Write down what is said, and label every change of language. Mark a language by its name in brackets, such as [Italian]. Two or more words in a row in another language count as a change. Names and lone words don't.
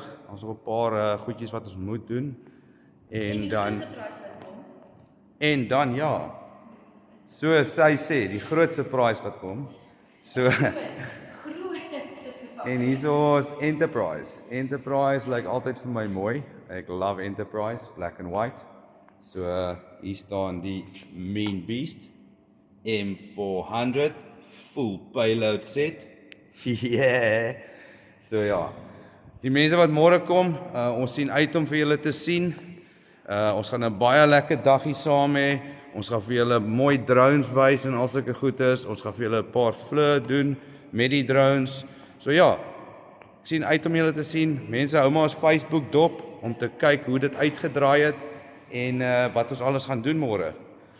[Afrikaans] Ons het nog 'n paar goedjies wat ons moet doen. En dan soos sy sê, die groot surprise wat kom. So en hierso is Enterprise. Enterprise lyk altyd vir my mooi. Ek love Enterprise, [English] black and white. [Afrikaans] So hier staan die Mean Beast M400 [English] full payload set. [Afrikaans] Yeah. So die mense wat môre kom, ons sien uit om vir julle te sien. Ons gaan 'n baie lekker dag hier saam hê. Ons gaan vir julle mooi drones wys en al sulke goedes. Ons gaan vir julle 'n paar vlug doen met die drones. So ek sien uit om julle te sien. Mense hou maar ons Facebook dop om te kyk hoe dit uitgedraai het en wat ons alles gaan doen môre.